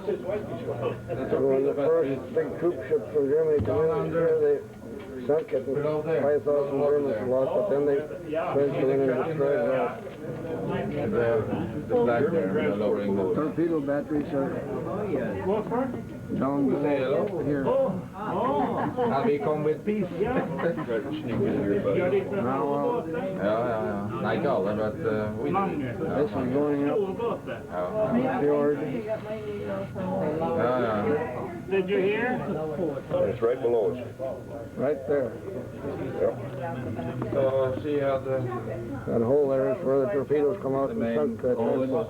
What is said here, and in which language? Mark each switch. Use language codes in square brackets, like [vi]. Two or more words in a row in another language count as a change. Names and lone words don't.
[en] when the first big troop ships from Germany came in here, they sunk it and 5,000 Germans lost, but then they tried to win and destroyed it all. The flag there, lowering the Torpedo batteries are down below here. And we come with peace. Now, [no] Nei, ikke alle, [en] but we do. this is going up the fjord. Did you hear? It's right below us. Right there. So see how the That hole there is where the torpedoes come out and sunk that transport.